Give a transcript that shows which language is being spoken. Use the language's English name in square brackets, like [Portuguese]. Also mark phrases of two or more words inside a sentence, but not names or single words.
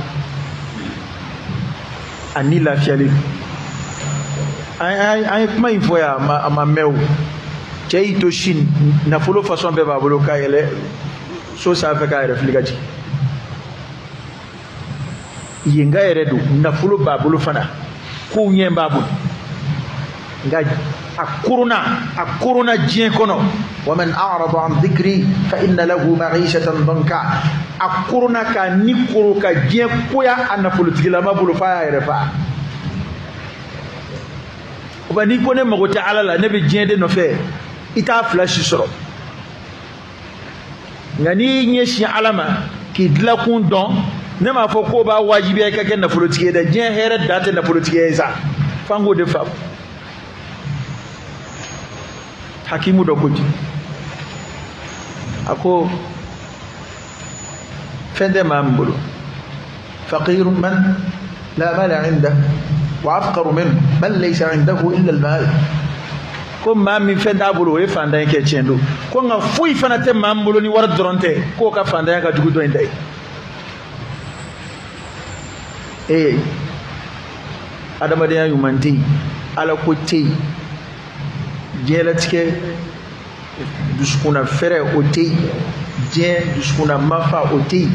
[Bambara] a ni lafiyalen an ye kuma in fɔ yan a ma mɛn o cɛ y'i to sini nafolo fasɔn bɛɛ b'a bolo k'a yɛlɛ so sanfɛ k'a yɛrɛ fili ka jigin yen ka yɛrɛ don nafolo b'a bolo fana kow ɲɛ b'a bolo nka a korona diɲɛ kɔnɔ [Arabic] ومن أعرض عن ذكري فإن له معيشة ضنكا [Bambara] a korona ka ni koro ka diɲɛ koya a nafolotigilama bolo f'a y'a yɛrɛ fa o n'i ko ne mago tɛ ala la ne bɛ diɲɛ de nɔfɛ i t'a fila si sɔrɔ nka n'i ɲɛsin ala ma k'i dilakun dɔn ne m'a fɔ ko b'a wajibiya i ka kɛ nafolotigi ye dɛ diɲɛ hɛrɛ dan tɛ nafolotigi ye sa f'an k'o de faamu hakimu dɔ ko ten a ko fɛn tɛ maa min bolo [Arabic] الفقير من لا مال عنده وأفقر منه من ليس عنده إلا المال [Bambara] ko maa min fɛn t'a bolo o ye fantan kɛ tiɲɛ don ko nka foyi fana tɛ maa min bolo ni wari dɔrɔn tɛ k'o ka fantanya ka jugu dɔ in ta ye adamadenya ɲuman tɛ yen ala ko tɛ yen diɲɛlatigɛ dusukuna fɛrɛ o tɛ yen diɲɛ dusukuna mafa o tɛ yen